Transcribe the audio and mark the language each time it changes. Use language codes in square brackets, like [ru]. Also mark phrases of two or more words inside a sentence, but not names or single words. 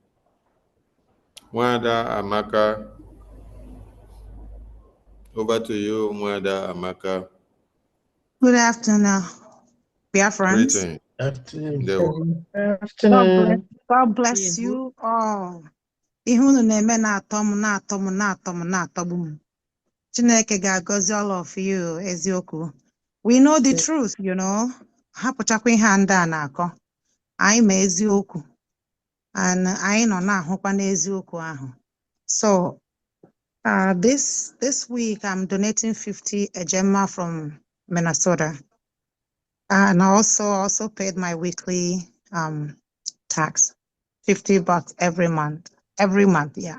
[en] Mwada Amaka, over to you, Mwada Amaka. Good afternoon, Biafrans. Greeting. Afternoon. God bless you all. [ig] Ihe unu na-eme na-atọ m. Chineke ga-agọzi [en] all of you, [ig] eziokwu. [en] We know the truth, you know. [ig] Hapụchakwa ihe a ndị a na-akọ. Anyị ma eziokwu. And anyị nọ na-ahụkwa n'eziokwu ahụ. [en] So, this week I'm donating 50 ejema from Minnesota. And I also paid my weekly tax, $50 every month. Yeah.